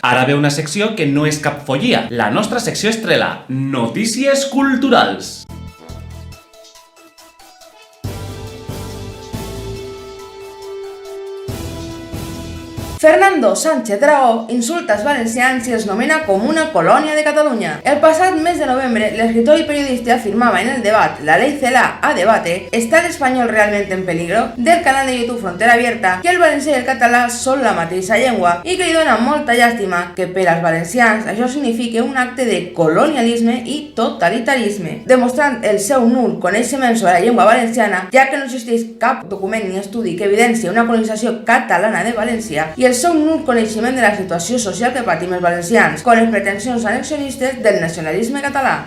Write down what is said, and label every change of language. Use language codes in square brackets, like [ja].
[ca] Ara ve una secció que no és cap follia, la nostra secció estrella, Notícies Culturals. Fernando Sánchez Dragó insulta als valencians i els nomena com una colònia de Catalunya. El passat mes de novembre, l'escritor i periodista afirmava en el debat [es] La Ley Celaá a debate ¿Está el español realmente en peligro? [ca] Del canal de YouTube Frontera Abierta que el valencià i el català són la mateixa llengua i que li dona molta llàstima que per als valencians això signifique un acte de colonialisme i totalitarisme, demostrant el seu nul coneixement sobre la llengua valenciana, ja que no existeix cap document ni estudi que evidencia una colonització catalana de València i el seu nul coneixement de la situació social que patim els valencians, con les pretensions annexionistes del nacionalisme català.